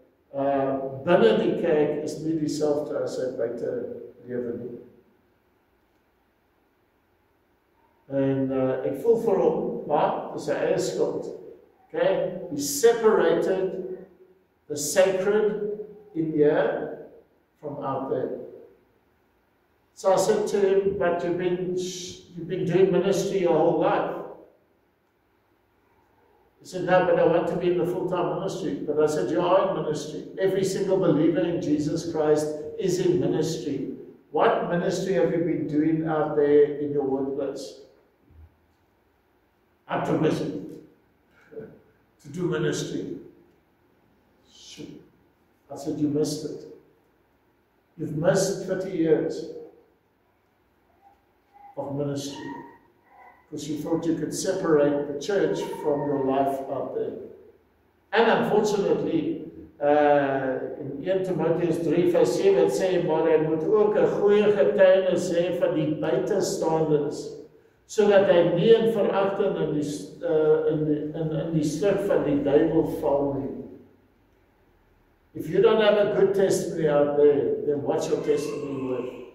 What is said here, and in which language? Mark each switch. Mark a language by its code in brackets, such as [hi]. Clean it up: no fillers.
[af] Binne die kerk is nie dieselfde as sy buite lewe nie. En ek voel vir hom, maar dis sy eie skuld. Okay? [en] He separated the sacred in here from out there. So I said to him, but you've been doing ministry your whole life. He said, no, but I want to be in the full-time ministry. But I said, you are in ministry. Every single believer in Jesus Christ is in ministry. What ministry have you been doing out there in your workplace? I'm too busy to do ministry. Shoot. I said, you missed it. You've missed 30 years of ministry. Because you thought you could separate the church from your life out there. And unfortunately, [af] in 1 Timotheus 3 vers 7 het sê, maar hy moet ook 'n goeie getuienis hê van die buitestaanders, sodat hy nie in veragting in die sluk van die duiwel val nie. [en] If you don't have a good testimony out there, then what's your testimony worth?